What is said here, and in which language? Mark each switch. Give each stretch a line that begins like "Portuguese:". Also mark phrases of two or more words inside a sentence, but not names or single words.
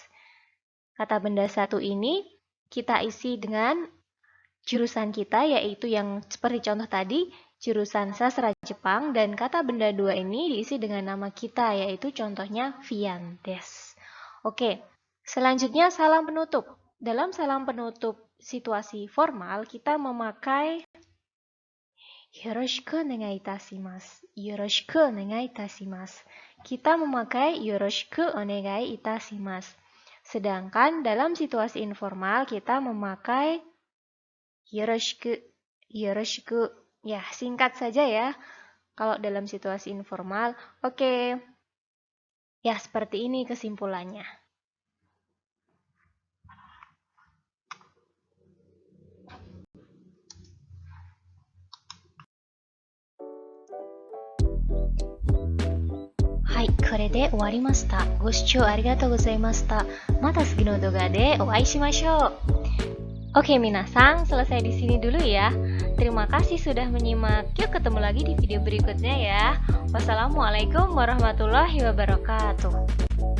Indonesian: Kata benda satu ini kita isi dengan jurusan kita, yaitu yang seperti contoh tadi, jurusan sastra Jepang, dan kata benda dua ini diisi dengan nama kita, yaitu contohnya
Japanese: Fian desu.
Indonesian: Oke, selanjutnya salam penutup. Dalam salam penutup situasi formal, kita memakai
Japanese: よろしくお願いいたします. よろしくお願いいたします.
Indonesian: Kita memakai
Japanese: よろしくお願いいたします.
Indonesian: Sedangkan dalam situasi informal kita memakai yoroshiku. Yoroshiku. Ya, singkat saja ya. Kalau dalam situasi informal, oke. Ya, seperti ini kesimpulannya.
Japanese: Hai, これで終わりました。ご視聴ありがとうございました。また次の動画でお会いしましょう。
Indonesian: Oke, minasang, selesai di sini dulu ya. Terima kasih sudah menyimak. Yuk ketemu lagi di video berikutnya ya.
Arabic: والسلام عليكم ورحمة الله وبركاته.